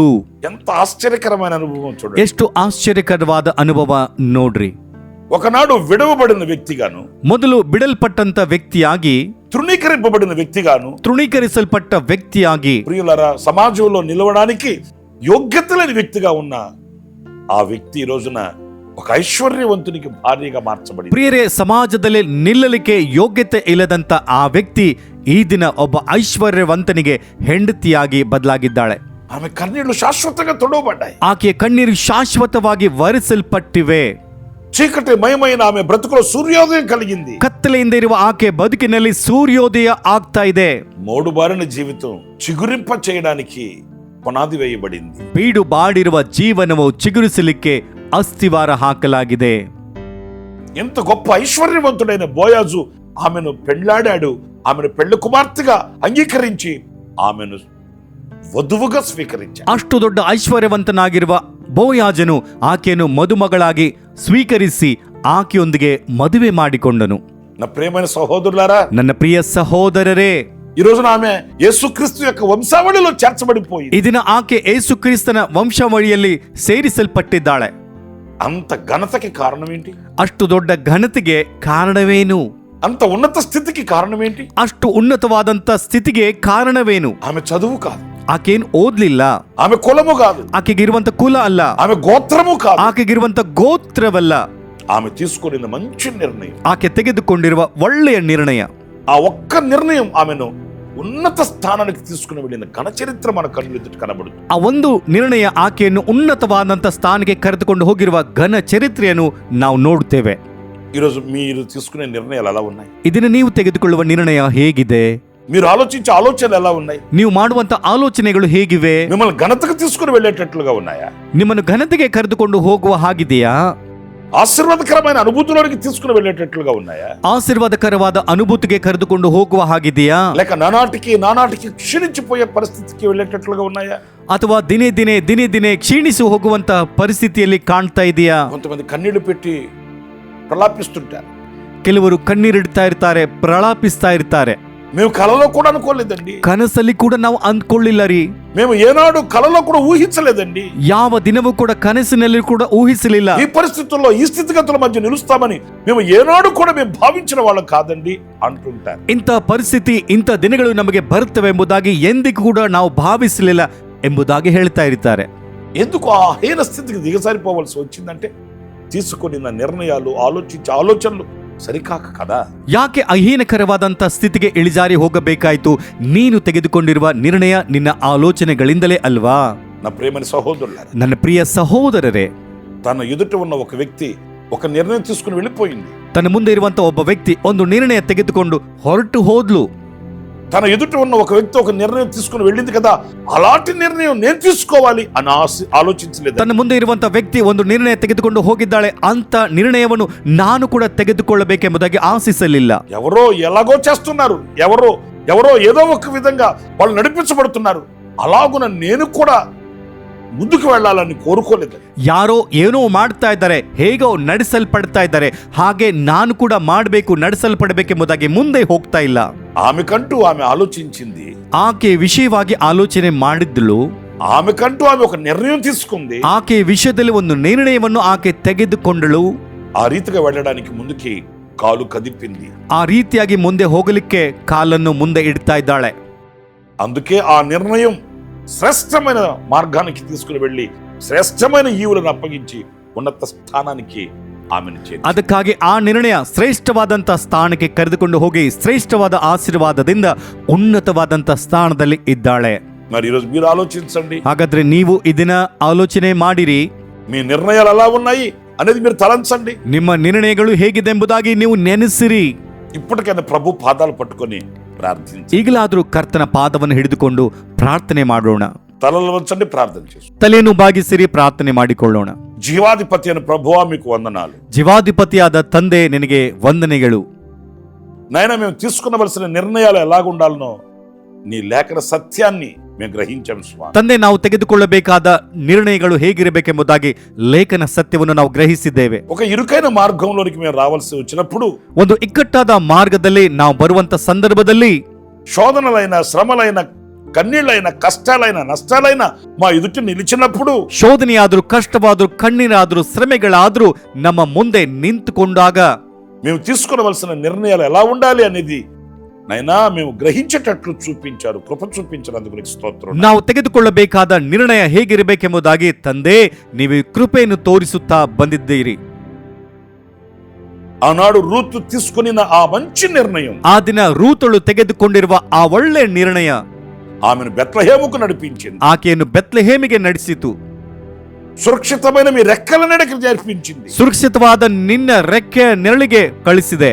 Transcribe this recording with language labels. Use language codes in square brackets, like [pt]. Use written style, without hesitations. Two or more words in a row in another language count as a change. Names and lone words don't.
[te] ఎంత ఆశ్చర్యకరమైన అనుభవం చూడండి. [kn] ಎಷ್ಟು ಆಶ್ಚರ್ಯಕರವಾದ ಅನುಭವ ನೋಡ್ರಿ. [te] ఒకనాడు విడవబడిన వ్యక్తిగాను, [kn] ಮೊದಲು ಬಿಡಲ್ಪಟ್ಟಂತ ವ್ಯಕ್ತಿಯಾಗಿ, [te] తృణీకరింపబడిన వ్యక్తిగాను, [kn] ತೃಣೀಕರಿಸಲ್ಪಟ್ಟ ವ್ಯಕ್ತಿಯಾಗಿ, [te] ప్రియులారా, సమాజంలో నిలవడానికి యోగ్యత లేని వ్యక్తిగా ఉన్న ఆ వ్యక్తి ఈ రోజున ఒక ఐశ్వర్యవంతునికి భార్యగా మార్చబడింది. [kn] ಪ್ರಿಯರೇ, ಸಮಾಜದಲ್ಲಿ ನಿಲ್ಲಲಿಕ್ಕೆ ಯೋಗ್ಯತೆ ಇಲ್ಲದಂತ ಆ ವ್ಯಕ್ತಿ ಈ ದಿನ ಒಬ್ಬ ಐಶ್ವರ್ಯವಂತನಿಗೆ ಹೆಂಡತಿಯಾಗಿ ಬದಲಾಗಿದ್ದಾಳೆ. [te] ఆమె కన్నీళ్లు శాశ్వతంగా తొడవబడ్డాయి. [kn] ಆಕೆಯ ಕಣ್ಣೀರು ಶಾಶ್ವತವಾಗಿ ವರಿಸಲ್ಪಟ್ಟಿವೆ. [te] చీకటి మయమైన ఆమె బ్రతుకులో సూర్యోదయం కలిగింది. [kn] ಕತ್ತಲೆಯಿಂದ ಇರುವ ಆಕೆ ಬದುಕಿನಲ್ಲಿ ಸೂರ್ಯೋದಯ ಆಗ್ತಾ ಇದೆ. [te] మోడుబారిన జీవితం చిగురింప చేయడానికి పునాది వేయబడింది. [kn] ಬೀಡು ಬಾಡಿರುವ ಜೀವನವು ಚಿಗುರಿಸಲಿಕ್ಕೆ ಅಸ್ಥಿವಾರ ಹಾಕಲಾಗಿದೆ. [te] ఎంత గొప్ప ఐశ్వర్యవంతుడైన బోయాజు ఆమెను పెళ్లాడాడు. ఆమెను పెళ్లి కుమార్తెగా అంగీకరించి ఆమెను వధువుగా స్వీకరించాడు. [kn] ಅಷ್ಟು ದೊಡ್ಡ ಐಶ್ವರ್ಯವಂತನಾಗಿರುವ ಬೋಯಾಜನು ಆಕೆಯನ್ನು ಮದುಮಗಳಾಗಿ ಸ್ವೀಕರಿಸಿ ಆಕೆಯೊಂದಿಗೆ ಮದುವೆ ಮಾಡಿಕೊಂಡನು. [te] నా ప్రియమైన సహోదరులారా, [kn] ನನ್ನ ಪ್ರಿಯ ಸಹೋದರರೇ, [te] ఈ రోజున ఆమె యేసుక్రీస్తు యొక్క వంశావళిలో చేర్చబడిపోయింది. [kn] ಈ ದಿನ ಆಕೆ ಯೇಸು ಕ್ರಿಸ್ತನ ವಂಶಾವಳಿಯಲ್ಲಿ ಸೇರಿಸಲ್ಪಟ್ಟಿದ್ದಾಳೆ. [te] అంత ఘనతకి కారణం ఏంటి? [kn] ಅಷ್ಟು ದೊಡ್ಡ ಘನತೆಗೆ ಕಾರಣವೇನು? [te] అంత ఉన్నత స్థితికి కారణం ఏంటి? [kn] ಅಷ್ಟು ಉನ್ನತವಾದಂತ ಸ್ಥಿತಿಗೆ ಕಾರಣವೇನು? [te] ఆమె చదువు కాదు, [kn] ಆಕೇನ್ ಓದ್ಲಿಲ್ಲ, [te] ఆమె కులము కాదు, [kn] ಆಕೆಗಿರುವಂತ ಕುಲ ಅಲ್ಲ, [te] ఆమె గోత్రము కాదు, [kn] ಆಕೆಗಿರುವಂತ ಗೋತ್ರವಲ್ಲ, [te] ఆమె తీసుకున్న మంచి నిర్ణయం, [kn] ಆಕೆ ತೆಗೆದುಕೊಂಡಿರುವ ಒಳ್ಳೆಯ ನಿರ್ಣಯ, [te] ఆ ఒక్క నిర్ణయం ఆమెను ఉన్నత స్థానానికి తీసుకుని వెళ్ళిన ఘన చరిత్ర మన కళ్ళు ఎదుటి కనబడుతుంది. [kn] ಆ ಒಂದು ನಿರ್ಣಯ ಆಕೆಯನ್ನು ಉನ್ನತವಾದಂತ ಸ್ಥಾನಕ್ಕೆ ಕರೆದುಕೊಂಡು ಹೋಗಿರುವ ಘನ ಚರಿತ್ರೆಯನ್ನು ನಾವು ನೋಡುತ್ತೇವೆ. [te] ఈరోజు మీరు తీసుకునే నిర్ణయాలు ఎలా ఉన్నాయి? [kn] ಇದನ್ನು ನೀವು ತೆಗೆದುಕೊಳ್ಳುವ ನಿರ್ಣಯ ಹೇಗಿದೆ? [te] మీరు ఆలోచించే ఆలోచనలు ఎలా ఉన్నాయి? [kn] ನೀವು ಮಾಡುವಂತ ಆಲೋಚನೆಗಳು ಹೇಗಿವೆ? [te] మిమ్మల్ని ఘనతకు తీసుకుని వెళ్ళేటట్లుగా ఉన్నాయా? [kn] ನಿಮ್ಮನ್ನು ಘನತೆಗೆ ಕರೆದುಕೊಂಡು ಹೋಗುವ ಹಾಗಿದೆಯಾ? [te] ఆశీర్వాదకరమైన అనుభూతులోనికి తీసుకుని వెళ్ళేటట్లుగా ఉన్నాయా? [kn] ಆಶೀರ್ವಾದಕರವಾದ ಅನುಭೂತಿಗೆ ಕರೆದುಕೊಂಡು ಹೋಗುವ ಹಾಗಿದೆಯಾ? [te] లేక నానాటికి క్షీణించిపోయే పరిస్థితికి వెళ్ళేటట్లుగా ఉన్నాయా? [kn] ಅಥವಾ ದಿನೇ ದಿನೇ ಕ್ಷೀಣಿಸಿ ಹೋಗುವಂತ ಪರಿಸ್ಥಿತಿಯಲ್ಲಿ ಕಾಣ್ತಾ ಇದೆಯಾ? [te] కొంతమంది కన్నీళ్లు పెట్టి ప్రలాపిస్తుంటారు. [kn] ಕೆಲವರು ಕಣ್ಣೀರಿಡ್ತಾ ಇರ್ತಾರೆ, ಪ್ರಲಾಪಿಸ್ತಾ ಇರ್ತಾರೆ. [te] మేము కలలో కూడా అనుకోలేదండి, [kn] ಕನಸಲ್ಲಿ ಕೂಡ ನಾವು ಅಂದ್ಕೊಳ್ಳಿಲ್ಲ ರೀ, [te] మేము ఏనాడు కలలో కూడా ఊహించలేదండి, [kn] ಯಾವ ದಿನವೂ ಕೂಡ ಕನಸಿನಲ್ಲಿ ಕೂಡ ಊಹಿಸಲಿಲ್ಲ, [te] ఈ పరిస్థితుల్లో ఈ స్థితిగతుల మధ్య నిలుస్తామని మేము ఏనాడు కూడా మేము భావించిన వాళ్ళం కాదండి అంటుంటారు. [kn] ಇಂಥ ಪರಿಸ್ಥಿತಿ ಇಂಥ ದಿನಗಳು ನಮಗೆ ಬರುತ್ತವೆ ಎಂಬುದಾಗಿ ಎಂದಿಗೂ ಕೂಡ ನಾವು ಭಾವಿಸಲಿಲ್ಲ ಎಂಬುದಾಗಿ ಹೇಳ್ತಾ ಇರ್ತಾರೆ. [te] ఎందుకు ఆ హీన స్థితికి దిగజారిపోవాల్సి వచ్చిందంటే తీసుకున్న నిర్ణయాలు, ఆలోచించే ఆలోచనలు ಸರಿಕಾಕ కదా. [kn] ಯಾಕೆ ಅಹೀನಕರವಾದಂಥ ಸ್ಥಿತಿಗೆ ಇಳಿಜಾರಿ ಹೋಗಬೇಕಾಯಿತು? ನೀನು ತೆಗೆದುಕೊಂಡಿರುವ ನಿರ್ಣಯ ನಿನ್ನ ಆಲೋಚನೆಗಳಿಂದಲೇ ಅಲ್ವಾ? [te] నా ప్రియమైన సహోదరులారా, [kn] ನನ್ನ ಪ್ರಿಯ ಸಹೋದರರೇ, [te] తన ఎదుట ఉన్న ఒక వ్యక్తి ఒక నిర్ణయం తీసుకుని వెళ్ళిపోయింది. [kn] ತನ್ನ ಮುಂದೆ ಇರುವಂತ ಒಬ್ಬ ವ್ಯಕ್ತಿ ಒಂದು ನಿರ್ಣಯ ತೆಗೆದುಕೊಂಡು ಹೊರಟು ಹೋದ್ಲು. [te] తన ఎదుట ఉన్న ఒక వ్యక్తి ఒక నిర్ణయం తీసుకుని వెళ్ళింది కదా, అలాంటి నిర్ణయం నేను తీసుకోవాలి అని ఆలోచించలేదు. [kn] ತನ್ನ ಮುಂದೆ ಇರುವಂತ ವ್ಯಕ್ತಿ ಒಂದು ನಿರ್ಣಯ ತೆಗೆದುಕೊಂಡು ಹೋಗಿದ್ದಾಳೆ, ಅಂತ ನಿರ್ಣಯವನ್ನು ನಾನು ಕೂಡ ತೆಗೆದುಕೊಳ್ಳಬೇಕೆಂಬುದಾಗಿ ಆಶಿಸಲಿಲ್ಲ. [te] ఎవరో ఎలాగో చేస్తున్నారు, ఎవరో ఏదో ఒక విధంగా వాళ్ళు నడిపించబడుతున్నారు, అలాగున నేను కూడా ಮುಂದಕ್ಕೆ వెళ్ళాలని కోరుకోలేదు. [kn] ಯಾರೋ ಏನೋ ಮಾಡ್ತಾ ಇದ್ದಾರೆ, ಹೇಗೋ ನಡೆಸಲ್ಪಡ್ತಾ ಇದ್ದಾರೆ, ಹಾಗೆ ನಾನು ಕೂಡ ಮಾಡಬೇಕು, ನಡೆಸಲ್ಪಡಬೇಕೆಂಬುದಾಗಿ ಮುಂದೆ ಹೋಗ್ತಾ ಇಲ್ಲ. [te] ఆమెకంటూ ఆమె ఆలోచించింది, [kn] ಆಕೆ ವಿಷಯವಾಗಿ ಆಲೋಚನೆ ಮಾಡಿದ್ಲು, [te] ఆమెకంటూ ఆమె ఒక నిర్ణయం తీసుకుంది, [kn] ಆಕೆ ವಿಷಯದಲ್ಲಿ ಒಂದು ನಿರ್ಣಯವನ್ನು ಆಕೆ ತೆಗೆದುಕೊಂಡಳು. [te] ఆ రీతిగా వెళ్ళడానికి ముందుకి కాలు కదిపింది. [kn] ಆ ರೀತಿಯಾಗಿ ಮುಂದೆ ಹೋಗಲಿಕ್ಕೆ ಕಾಲನ್ನು ಮುಂದೆ ಇಡ್ತಾ ಇದ್ದಾಳೆ. [te] అందుకే ఆ నిర్ణయం శ్రేష్టమైన మార్గానికి తీసుకుని వెళ్ళి శ్రేష్టమైన ఈవులను అప్పగించి ఉన్నత స్థానానికి ఆమెను చేర్చింది. [kn] ಅದಕ್ಕಾಗಿ ಆ ನಿರ್ಣಯ ಶ್ರೇಷ್ಠವಾದಂಥ ಸ್ಥಾನಕ್ಕೆ ಕರೆದುಕೊಂಡು ಹೋಗಿ ಶ್ರೇಷ್ಠವಾದ ಆಶೀರ್ವಾದದಿಂದ ಉನ್ನತವಾದಂಥ ಸ್ಥಾನದಲ್ಲಿ ಇದ್ದಾಳೆ. [te] మరి ఈరోజు మీరు ఆలోచించండి, [kn] ಹಾಗಾದ್ರೆ ನೀವು ಇದನ್ನ ಆಲೋಚನೆ ಮಾಡಿರಿ. [te] మీ నిర్ణయాలు ఎలా ఉన్నాయి అనేది మీరు తలంచండి. [kn] ನಿಮ್ಮ ನಿರ್ಣಯಗಳು ಹೇಗಿದೆ ಎಂಬುದಾಗಿ ನೀವು ನೆನೆಸಿರಿ. [te] ఇప్పటికైనా ప్రభు పాదాలు పట్టుకొని ప్రార్థించి [kn] ಈಗಲಾದರೂ ಕರ್ತನ ಪಾದವನ್ನು ಹಿಡಿದುಕೊಂಡು ಪ್ರಾರ್ಥನೆ ಮಾಡೋಣ. [te] తలలు వంచండి, ప్రార్థన చేసు. [kn] ತಲೆಯನ್ನು ಬಾಗಿಸಿರಿ, ಪ್ರಾರ್ಥನೆ ಮಾಡಿಕೊಳ್ಳೋಣ. [te] జీవాధిపతి అయిన ప్రభువా మీకు వందనాలు. [kn] ಜೀವಾಧಿಪತಿಯಾದ ತಂದೆ, ನಿನಗೆ ವಂದನೆಗಳು. [te] నాయనా, మేము తీసుకునవలసిన నిర్ణయాలు ఎలాగుండాలనో నీ లేఖన సత్యాన్ని మేము గ్రహించాం స్వామి. [kn] ತಂದೆ, ನಾವು ತೆಗೆದುಕೊಳ್ಳಬೇಕಾದ ನಿರ್ಣಯಗಳು ಹೇಗಿರಬೇಕೆಂಬುದಾಗಿ ಲೇಖನ ಸತ್ಯವನ್ನು ನಾವು ಗ್ರಹಿಸಿದ್ದೇವೆ. [te] ఒక ఇరుకైన మార్గంలోనికి మేము రావాల్సి వచ్చినప్పుడు, [kn] ಒಂದು ಇಕ್ಕಟ್ಟಾದ ಮಾರ್ಗದಲ್ಲಿ ನಾವು ಬರುವಂತ ಸಂದರ್ಭದಲ್ಲಿ [te] శోధనలైన, శ్రమలైన, కన్నీళ్ళైన, కష్టాలైన, నష్టాలైన మా ఎదుట నిలిచినప్పుడు, [kn] ಶೋಧನೆಯಾದರೂ, ಕಷ್ಟವಾದರೂ, ಕಣ್ಣೀರಾದರೂ, ಶ್ರಮೆಗಳಾದರೂ ನಮ್ಮ ಮುಂದೆ ನಿಂತುಕೊಂಡಾಗ [te] మేము తీసుకునవలసిన నిర్ణయాలు ఎలా ఉండాలి అనేది నైనా మేము గ్రహించేటట్లు చూపించారు. కృప చూపించినందుకు నీకు స్తోత్రం. [kn] ನಾವು ತೆಗೆದುಕೊಳ್ಳಬೇಕಾದ ನಿರ್ಣಯ ಹೇಗಿರಬೇಕೆಂಬುದಾಗಿ ತಂದೆ ನೀವು ಕೃಪೆಯನ್ನು ತೋರಿಸುತ್ತಾ ಬಂದಿದ್ದೀರಿ. [te] ఆనాడు రూతు తీసుకున్న ఆ మంచి నిర్ణయం, [kn] ಆ ದಿನ ರೂತಳು ತೆಗೆದುಕೊಂಡಿರುವ ಆ ಒಳ್ಳೆ ನಿರ್ಣಯ [te] ఆమెను బెత్లెహేముకు నడిపించింది. [kn] ಆಕೆಯನ್ನು ಬೆತ್ಲೆಹೇಮಿಗೆ ನಡೆಸಿತು. [te] సురక్షితమైన మీ రెక్కల నెడకి జరిపించింది. [kn] ಸುರಕ್ಷಿತವಾದ ನಿನ್ನ ರೆಕ್ಕೆ ನೆರಳಿಗೆ ಕಳಿಸಿದೆ.